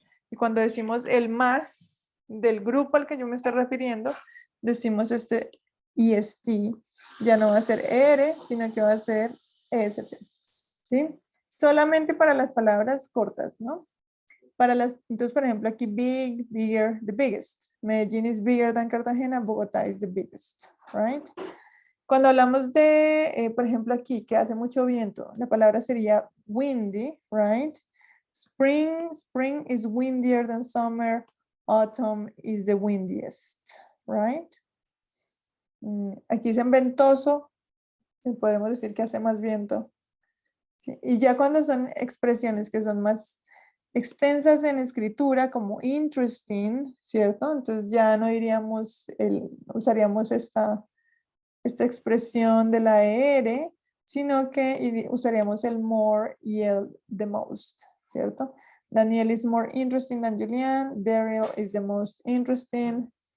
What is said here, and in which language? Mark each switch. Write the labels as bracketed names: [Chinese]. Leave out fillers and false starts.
[Spanish] Y cuando decimos el más del grupo al que yo me estoy refiriendo, decimos este est. Ya no va a ser er, sino que va a ser est. ¿Sí? Solamente para las palabras cortas, ¿no? Entonces, por ejemplo, aquí big, bigger, the biggest. [English] Medellín is bigger than Cartagena, Bogotá is the biggest, right? [Spanish] Cuando hablamos de, por ejemplo, aquí, que hace mucho viento, la palabra sería windy, right? [English] Spring is windier than summer, autumn is the windiest, right? [Spanish] Aquí dicen ventoso, podemos decir que hace más viento. ¿Sí? Y ya cuando son expresiones que son más extensas en escritura, como interesting, ¿cierto? Entonces ya no diríamos, usaríamos esta expresión de la ER, sino que usaríamos el more y el the most, ¿cierto? [English] Daniel is more interesting than Julian. Daryl is the most interesting.